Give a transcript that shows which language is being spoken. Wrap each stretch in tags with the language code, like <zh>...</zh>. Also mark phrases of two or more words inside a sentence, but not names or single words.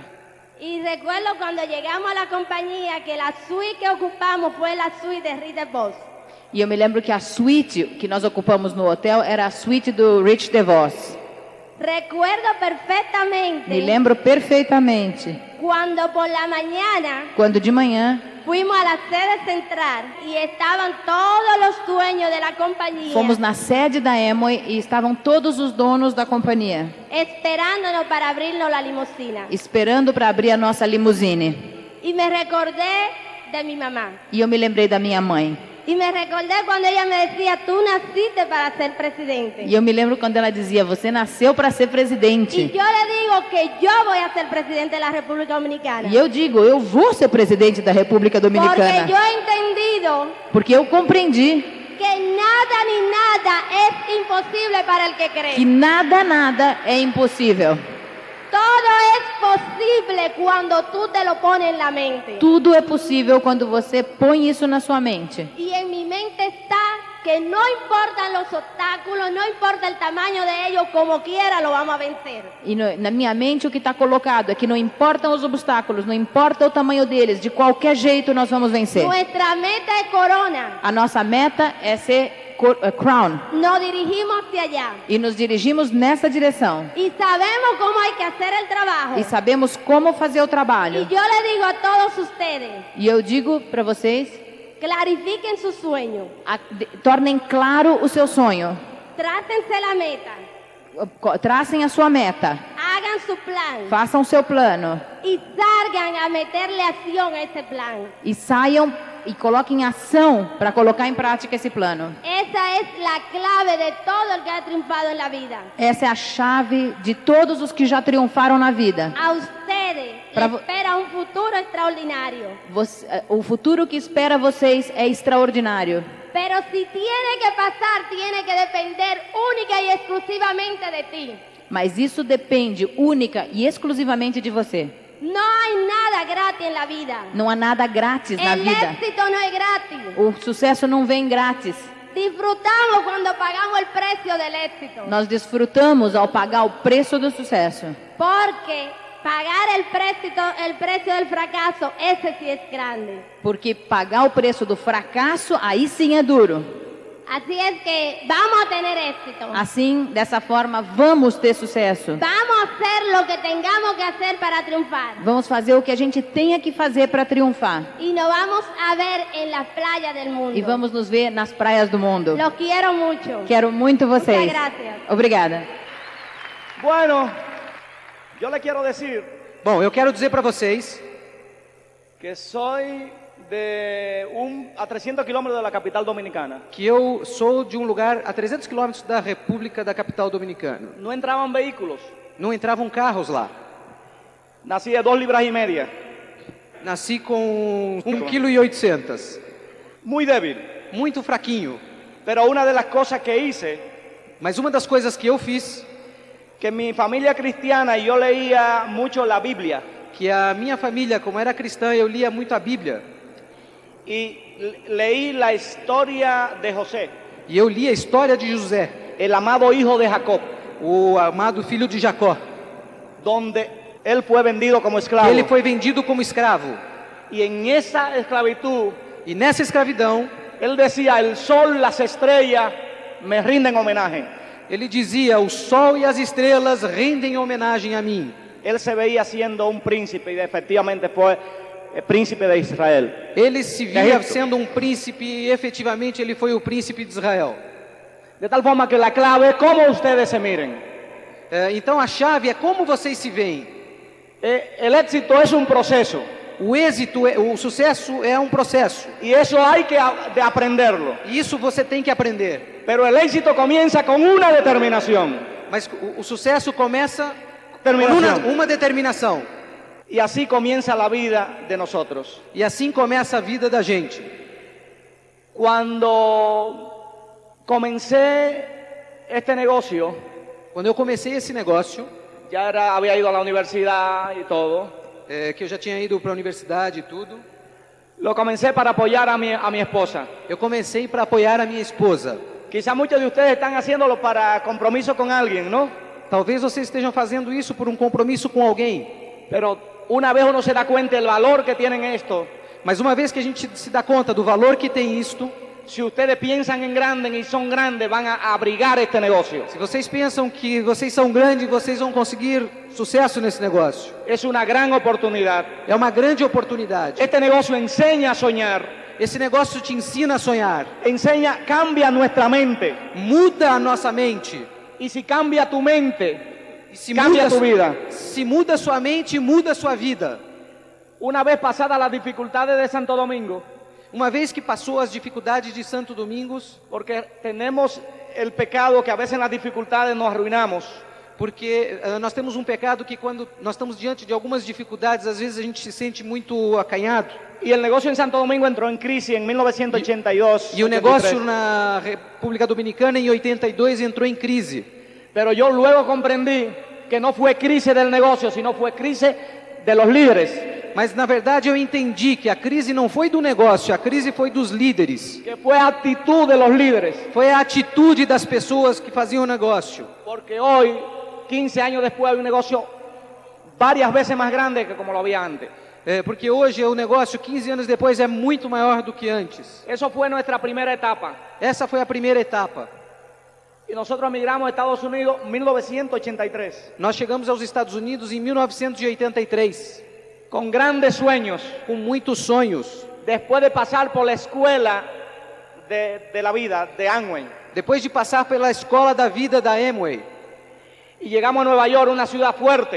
<es>Y recuerdo cuando llegamos a la compañía que la suite que ocupamos fue la suite de Rita Boss.</es> <pt>E eu me lembro que a suíte que nós ocupamos no hotel era a suíte do Rich DeVos.</pt> <es>Recuerdo perfectamente</es> <pt>Me lembro perfeitamente</pt> <es>cuando por la mañana</es> <pt>quando de manhã</pt> <es>fuimos a la sede central y estaban todos los dueños de la compañía</es> <pt>fomos na sede da Amway e estavam todos os donos da companhia</pt> <es>esperándonos para abrirnos la limusina.</es> <pt>esperando para abrir a nossa limusine.</pt> <es>Y me recordé de mi mamá.</es> <pt>E eu me lembrei da minha mãe.</pt> <es>Y me recordé cuando ella me decía, tú naciste para ser presidente.</es> <pt>E eu me lembro quando ela dizia, você nasceu para ser</pt> <es>Y</es> <pt>presidente.</pt> <es>yo le digo que yo voy a ser presidente de la República Dominicana.</es> <pt>E eu digo, eu vou ser presidente da República</pt> <es>Porque</es> <pt>Dominicana.</pt> <es>yo he entendido</es> <pt>Porque eu compreendi</pt> <es>que nada ni nada es imposible para el que cree.</es> <pt>que nada é impossível.</pt> <es>Todo es posible cuando tú te lo pones en la mente.</es> <pt>Tudo é possível quando você põe isso na sua mente.</pt> <es>Y en mi mente está que no importan los obstáculos, no importa el tamaño de ellos, como quiera lo vamos a vencer.</es> <pt>E na minha mente o que está colocado é que não importam os obstáculos, não importa o tamanho deles, de qualquer jeito nós vamos vencer.</pt> <es>Nuestra meta es corona.</es> <pt>A nossa meta é ser crown.</pt> <es>Nos dirigimos hacia allá.</es> <pt>E nos dirigimos nessa direção.</pt> <es>Y sabemos cómo hay que hacer el trabajo.</es> <pt>E sabemos como fazer o</pt> <es>Y</es> <pt>trabalho.</pt> <es>yo le digo a todos ustedes,</es> <pt>E eu digo para vocês,</pt> <es>clarifiquen su sueño.</es> <pt>tornem claro o seu sonho.</pt> <es>Trácense la meta.</es> <pt>Tracem a sua meta.</pt> <es>Hagan su plan.</es> <pt>Façam o seu plano.</pt> <es>Y salgan a meterle acción a ese plan.</es> <pt>E saiam e coloque em ação para colocar em prática esse plano.</pt> <es>Esa es la clave de todo el que ha triunfado en la vida.</es> <pt>Essa é a chave de todos os que já triunfaram na vida.</pt> <es>A ustedes</es> <pt>Pra</pt> <es>les</es> <pt>vo-</pt> <es>espera un futuro extraordinario.</es> <pt>O futuro que espera vocês é extraordinário.</pt> <es>Pero si tiene que pasar, tiene que depender única y exclusivamente de ti.</es> <pt>Mas isso depende única e exclusivamente de você.</pt> <es>No hay nada gratis en la vida.</es> <pt>Não há nada grátis na</pt> <es>El</es> <pt>vida.</pt> <es>éxito no es gratis.</es> <pt>O sucesso não vem grátis.</pt> <es>Disfrutamos cuando pagamos el precio del éxito.</es> <pt>Nós desfrutamos ao pagar o preço do sucesso.</pt> <es>Porque pagar el precio del fracaso, ese sí es grande.</es> <pt>Porque pagar o preço do fracasso, aí sim é duro.</pt> <es>Así es que vamos a tener éxito.</es> <pt>Assim, dessa forma, vamos ter sucesso.</pt> <es>Vamos a hacer lo que tengamos que hacer para triunfar.</es> <pt>Vamos fazer o que a gente tenha que fazer para triunfar.</pt> <es>Y nos vamos a ver en las playas del mundo.</es> <pt>E vamos nos ver nas praias do mundo.</pt> <es>Los quiero mucho.</es> <pt>Quero muito vocês.</pt> <es>Muchas gracias.</es> <pt>Obrigada.</pt> <es>Bueno, yo le quiero decir</es> <pt>Bom, eu quero dizer para vocês</pt> <es>que soy a 300 kilómetros de la capital dominicana.</es> <pt>que eu sou de um lugar a 300 quilômetros da República da capital dominicana.</pt> <es>No entraban vehículos.</es> <pt>Não entravam carros lá.</pt> <es>Nací de 2,5 libras.</es> <pt>Nasci com 1,8 kg.</pt> <es>Muy débil.</es> <pt>Muito fraquinho.</pt> <es>Pero una de las cosas que hice,</es> <pt>Mas uma das coisas que eu fiz,</pt> <es>que en mi familia cristiana yo leía mucho la Biblia.</es> <pt>que a minha família, como era cristã, eu lia muito a Bíblia.</pt> <es>Y leí la historia de José,</es> <pt>E eu li a história de José,</pt> <es>el amado hijo de Jacob,</es> <pt>o amado filho de Jacó.</pt> <es>donde él fue vendido como esclavo.</es> <pt>Ele foi vendido como escravo.</pt> <es>Y en esa esclavitud,</es> <pt>E nessa escravidão,</pt> <es>él decía, el sol, las estrellas me rinden homenaje.</es> <pt>ele dizia: o sol e as estrelas rendem homenagem a mim.</pt> <es>Él se veía siendo un príncipe y efectivamente fue el príncipe de Israel.</es> <pt>Ele se via Egito. sendo um príncipe e efetivamente ele foi o príncipe de Israel.</pt> <es>De tal forma que la clave es cómo ustedes se miren.</es> <pt>Então a chave é como vocês se veem.</pt> <es>El éxito es un proceso</es> <pt>O êxito, o sucesso é um processo.</pt> <es>y eso hay que de aprenderlo.</es> <pt>E isso você tem que aprender.</pt> <es>Pero el éxito comienza con una determinación.</es> <pt>Mas o sucesso começa com</pt> <es>Determinación.</es> <pt>uma determinação.</pt> <es>Y así comienza la vida de nosotros.</es> <pt>E assim começa a vida da gente.</pt> <es>Cuando comencé este negocio,</es> <pt>Quando eu comecei esse negócio,</pt> <es>había ido a la universidad y todo.</es> <pt>que eu já tinha ido para a universidade e tudo,</pt> <es>Lo comencé para apoyar a mi esposa.</es> <pt>eu comecei para apoiar a minha esposa.</pt> <es>Quizá muchos de ustedes están haciéndolo para compromiso con alguien, ¿no?</es> <pt>Talvez vocês estejam fazendo isso por um compromisso com alguém.</pt> <es>Pero una vez uno se da cuenta del valor que tienen esto,</es> <pt>Mas uma vez que a gente se dá conta do valor que tem isto,</pt> <es>si ustedes piensan en grande y son grandes, van a abrigar este negocio.</es> <pt>se vocês pensam que vocês são grandes, vocês vão conseguir sucesso nesse negócio.</pt> <es>Es una gran oportunidad.</es> <pt>É uma grande oportunidade.</pt> <es>Este negocio enseña a soñar,</es> <pt>Esse negócio te ensina a sonhar,</pt> <es>cambia nuestra mente.</es> <pt>muda a nossa mente.</pt> <es>Y si cambia tu mente,</es> <pt>E se</pt> <es>cambia</es> <pt>muda,</pt> <es>tu vida.</es> <pt>se muda a sua mente, muda a sua vida.</pt> <es>Una vez pasadas las dificultades de Santo Domingo,</es> <pt>Uma vez que passou as dificuldades de Santo Domingos,</pt> <es>porque tenemos el pecado que a veces en las dificultades nos arruinamos.</es> <pt>porque nós temos um pecado que quando nós estamos diante de algumas dificuldades, às vezes a gente se sente muito acanhado.</pt> <es>Y el negocio en Santo Domingo entró en crisis en 1982.</es> <pt>E o negócio na República Dominicana em 82 entrou em crise.</pt> <es>Pero yo luego comprendí que no fue crisis del negocio, sino fue crisis de los líderes,</es> <pt>Mas na verdade eu entendi que a crise não foi do negócio, a crise foi dos líderes.</pt> <es>que fue actitud de los líderes.</es> <pt>Foi a atitude das pessoas que faziam o negócio.</pt> <es>Porque hoy, 15 años después, hay un negocio varias veces más grande que como lo había antes.</es> <pt>Porque hoje o negócio, 15 anos depois, é muito maior do que antes.</pt> <es>Eso fue nuestra primera etapa.</es> <pt>Essa foi a primeira etapa.</pt> <es>Y nosotros emigramos a Estados Unidos en 1983,</es> <pt>Nós chegamos aos Estados Unidos em 1983,</pt> <es>con grandes sueños,</es> <pt>com muitos sonhos.</pt> <es>después de pasar por la escuela de la vida de Amway.</es> <pt>Depois de passar pela escola da vida da Amway,</pt> <es>Y llegamos a Nueva York, una ciudad fuerte.</es>